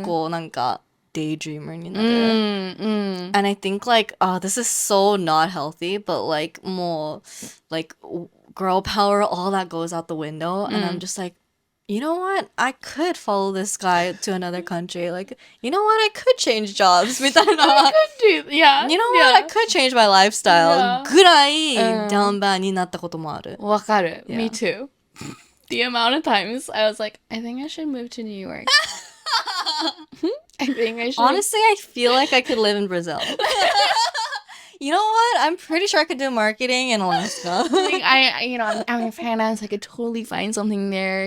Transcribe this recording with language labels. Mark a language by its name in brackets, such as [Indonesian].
[Japanese] 結構なんか daydreamer になる。 [English] And I think like, this is so not healthy, but like, もう like, girl power, all that goes out the window. And I'm just like, you know what? I could follow this guy to another country. Like, you know what? I could change jobs. [Japanese] みたいな。 [English] Yeah. You know what? I could change my lifestyle. Yeah. [Japanese] ぐらい、down bad になったこともある。わかる。 [English] Yeah. Me too. The amount of times I was like, I think I should move to New York. I think I should. Honestly, I feel like I could live in Brazil. You know what? I'm pretty sure I could do marketing in Alaska. Like, I'm in finance. I could totally find something there.